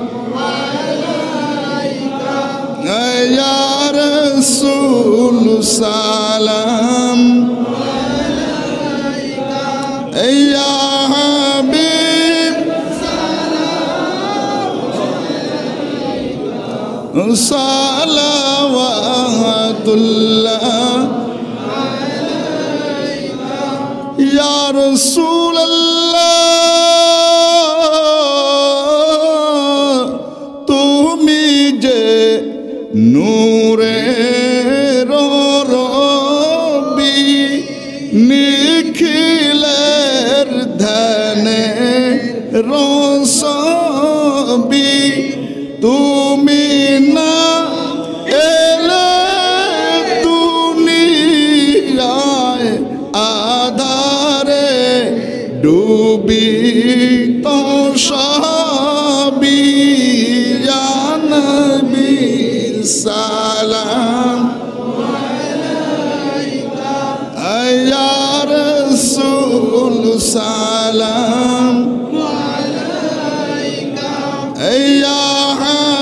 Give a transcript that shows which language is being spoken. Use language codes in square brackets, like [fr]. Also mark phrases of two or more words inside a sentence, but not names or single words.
[ar] یا رسول سلام یا حبیب صلوات اللہ یا رسول اللہ. [bn] তুমি যে নূরে রবি নিখিলের ধ্যানে রসবি তুমি না এলে দুনিয়ায় আধারে ডুবি তো সবই. [ar] يا نبي سلام عليك يا رسول سلام عليك يا